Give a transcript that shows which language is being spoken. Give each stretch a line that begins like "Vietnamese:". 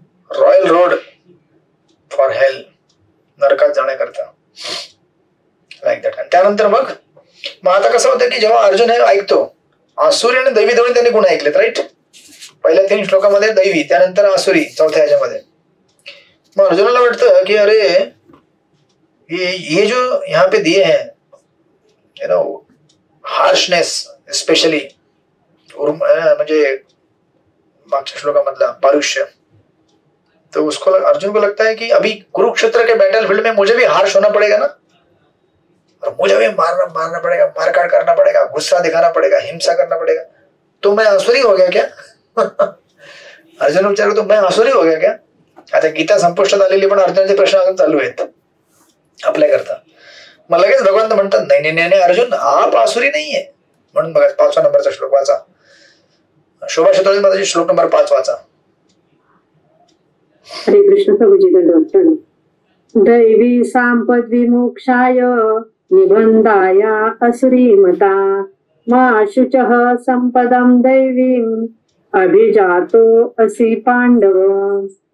English: royal road for hell,
Marathi: नरकात जाण्याकरता.
English: Like that.
Marathi: आणि त्यानंतर मग आता कसं होतं की जेव्हा अर्जुन हे ऐकतो, आसुरी आणि दैवी दोन्ही त्यांनी गुण ऐकलेत. राईट. पहिल्या 3 श्लोकामध्ये दैवी, त्यानंतर आसुरी चौथ्या ह्याच्यामध्ये. मग अर्जुनाला वाटतं की
Hindi: अरे ये जो यहाँ पे दिए हैं
English: you know harshness specially,
Marathi: म्हणजे मागच्या श्लोकामधला पारुष्य,
Hindi: तो उसको अर्जुन को लगता है कि अभी कुरुक्षेत्र के बैटल फील्ड में मुझे भी हार्श होना पड़ेगा ना, और मुझे भी मारना पड़ेगा, मारकाट करना पड़ेगा, गुस्सा दिखाना पड़ेगा, हिंसा करना पड़ेगा. तो मैं आसुरी हो गया क्या?
Marathi: अर्जुन विचार करतो
Hindi: मैं आसुरी हो गया क्या?
Marathi: आता गीता संपुष्टात आलेली पण अर्जुनाचे प्रश्न अजून चालू आहेत आपल्याकरता. मग लगेच भगवंत म्हणतात नाही नाही नाही अर्जुन, आप आसुरी नाहीये. म्हणून बघा 5व्या नंबरचा श्लोक वाचा. शोभा शतोळी माझा श्लोक नंबर 5 वाचा.
Sanskrit: हरे कृष्ण प्रभुजी दंडवत. दैवी संपद विमोक्षाय निबंधाय असुरी मता मा शुचः संपदम दैवीम अभिजातो असी पांडव.